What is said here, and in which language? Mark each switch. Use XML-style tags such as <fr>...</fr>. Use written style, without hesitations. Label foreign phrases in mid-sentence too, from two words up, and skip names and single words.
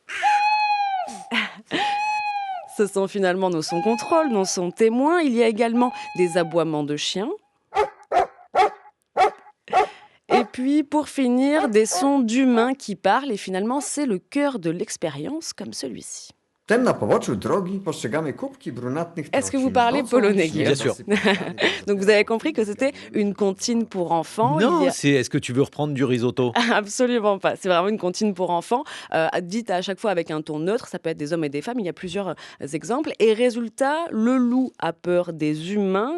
<fr>Ce sont finalement nos sons contrôle, nos sons témoins. Il y a également des aboiements de chiens. Et puis, pour finir, des sons d'humains qui parlent. Et finalement, c'est le cœur de l'expérience, comme celui-ci.</fr> <pl>Wtem na poboczu drogi postrzegamy kubki brunatnych</pl> <fr>Est-ce que</fr> <pl>troci.</pl> <fr>vous parlez</fr> <pl>Nocą</pl> <fr>polonais,</fr> <pl>śnieg</pl> <fr>Bien Guillaume? sûr.</fr> <pl>zasypany</pl> <fr>Donc vous avez compris que c'était une comptine pour enfants. Il y Non, a c'est est-ce que tu veux reprendre du risotto? Absolument pas. C'est vraiment une comptine pour enfants, dite à chaque fois avec un ton neutre. Ça peut être des hommes et des femmes. Il y a plusieurs exemples. Et résultat, le loup a peur des humains.</fr>